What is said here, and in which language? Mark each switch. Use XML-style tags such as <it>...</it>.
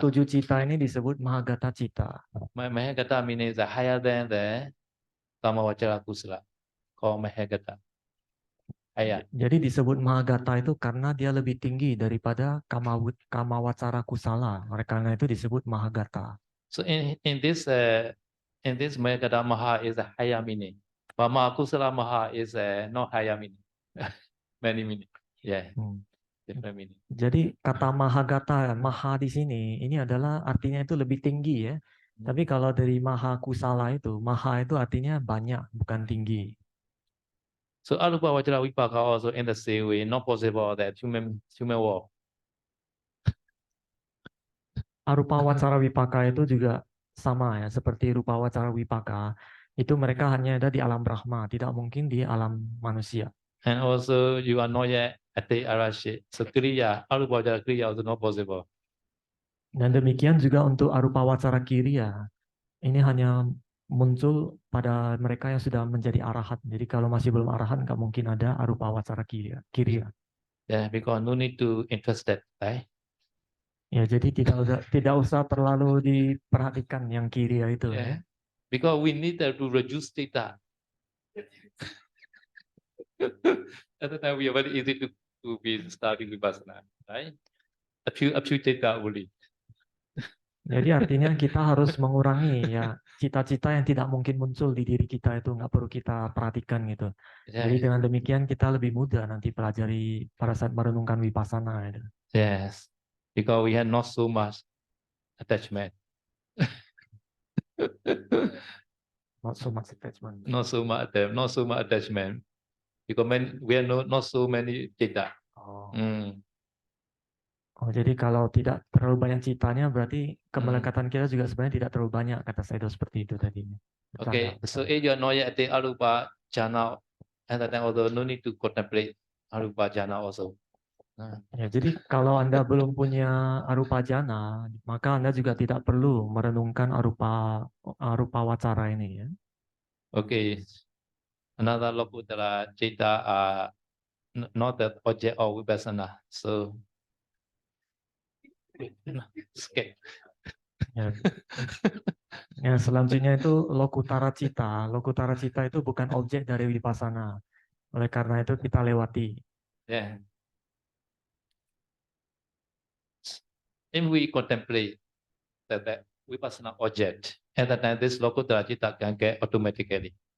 <id>27 cita ini disebut Mahagata cita.</id> <en>Mahagata means higher than the Tamavachara Kusala. Called Mahagata. Higher.</en> <id>Jadi disebut Mahagata itu karena dia lebih tinggi daripada Kamawacara Kusala. Oleh karena itu disebut Mahagata.</id> <en>So in this Mahagata Maha is a higher meaning. But Mahakusala Maha is not higher meaning. Many meaning. Yeah. Different meaning.</en> <id>Jadi kata Mahagata, Maha di sini, ini adalah artinya itu lebih tinggi ya. Tapi kalau dari Maha Kusala itu, Maha itu artinya banyak, bukan tinggi.</id> <en>So Arupa Vajra Vipaka also in the same way, not possible that human world.</en> <id>Arupa Wacara Wipaka itu juga sama ya, seperti Rupa Wacara Wipaka. Itu mereka hanya ada di alam Brahma, tidak mungkin di alam manusia.</id> <en>And also you are not yet at the Arashi. So Kriya, Arupa Vajra Kriya also not possible.</en> <id>Dan demikian juga untuk Arupa Wacara Kiriya. Ini hanya muncul pada mereka yang sudah menjadi arahat. Jadi kalau masih belum arahat, nggak mungkin ada Arupa Wacara Kiriya.</id> <en>Yeah, because no need to interested, right?</en> <id>Ya, jadi tidak usah terlalu diperhatikan yang Kiriya itu. Yeah. Ya.</id> <en>Because we need to reduce data. At the time we are very easy to be starting vipassana, right? A few data only.</en> <id>Jadi artinya kita harus mengurangi ya cita-cita yang tidak mungkin muncul di diri kita itu nggak perlu kita perhatikan gitu. Yeah. Jadi dengan demikian kita lebih mudah nanti pelajari pada saat merenungkan vipassana. Gitu.</id> <en>Yes, because we have not so much attachment. Not so much attachment. Not so much attachment. Because we have not so many data.</en> <id>Oh, jadi kalau tidak terlalu banyak citanya berarti kemelekatan kita juga sebenarnya tidak terlalu banyak, kata saya itu seperti itu tadi.</id> <en>Okay, so if you are not yet at the Arupa jhana, at that time also no need to contemplate Arupa jhana also.</en> <id>Ya, jadi kalau Anda belum punya arupa jhana, maka Anda juga tidak perlu merenungkan arupa wacara ini ya.</id> <en>Okay, another Lokutara Jeta are not the object of vipassana, so skip.</en> <id>Ya, selanjutnya itu Lokutara Cita. Lokutara Cita itu bukan objek dari vipassana. Oleh karena itu kita lewati. Yeah.</id> <en>If we contemplate that vipassana object, at that time this Lokutara Cita can get automatically.</en>